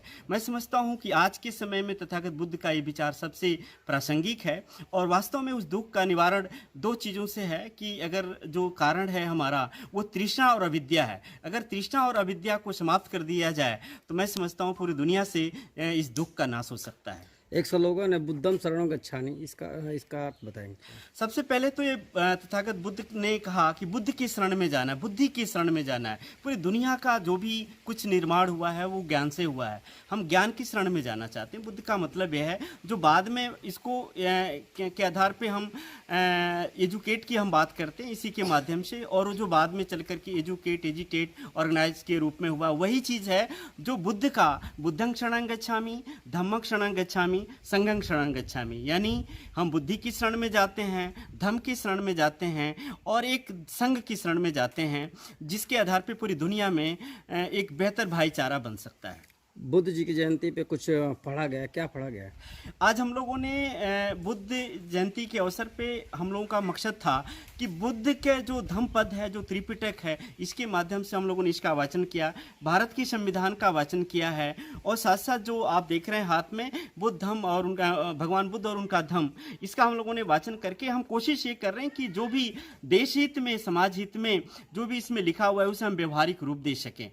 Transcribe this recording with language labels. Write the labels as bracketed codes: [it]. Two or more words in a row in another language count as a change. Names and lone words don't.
[hi] मैं समझता हूँ कि आज के समय में तथागत बुद्ध का ये विचार सबसे प्रासंगिक है, और वास्तव में उस दुख का निवारण दो चीज़ों से है कि अगर जो कारण है हमारा वो तृष्णा और अविद्या है, अगर तृष्णा और अविद्या को समाप्त कर दिया जाए तो मैं समझता हूँ पूरी दुनिया से इस दुख का नाश हो सकता है। एक स्लोगन है [pi] बुद्धम शरणं गच्छामि, [hi] इसका अर्थ बताएंगे? सबसे पहले तो ये तथागत बुद्ध ने कहा कि बुद्ध की शरण में जाना है, बुद्धि की शरण में जाना है। पूरी दुनिया का जो भी कुछ निर्माण हुआ है वो ज्ञान से हुआ है, हम ज्ञान की शरण में जाना चाहते हैं। बुद्ध का मतलब यह है जो बाद में इसको के आधार पे हम एजुकेट की हम बात करते हैं, इसी के माध्यम से, और जो बाद में चल कर के [en] agitate organize [hi] के रूप में हुआ, वही चीज़ है जो बुद्ध का [pi] बुद्धं शरणं गच्छामि, धम्मं शरणं गच्छामि, संघं शरणं गच्छामि, [hi] यानी हम बुद्धि की शरण में जाते हैं, धम्म की शरण में जाते हैं और एक संघ की शरण में जाते हैं, जिसके आधार पे पूरी दुनिया में एक बेहतर भाईचारा बन सकता है। बुद्ध जी की जयंती पे कुछ पढ़ा गया, क्या पढ़ा गया? आज हम लोगों ने बुद्ध जयंती के अवसर पे हम लोगों का मकसद था कि बुद्ध के जो धम्म पद है, जो त्रिपिटक है, इसके माध्यम से हम लोगों ने इसका वाचन किया, भारत की संविधान का वाचन किया है, और साथ साथ जो आप देख रहे हैं हाथ में बुद्ध धम्म और उनका भगवान बुद्ध और उनका धम्म, इसका हम लोगों ने वाचन करके हम कोशिश ये कर रहे हैं कि जो भी देश हित में, समाज हित में जो भी इसमें लिखा हुआ है उसे हम व्यवहारिक रूप दे सकें।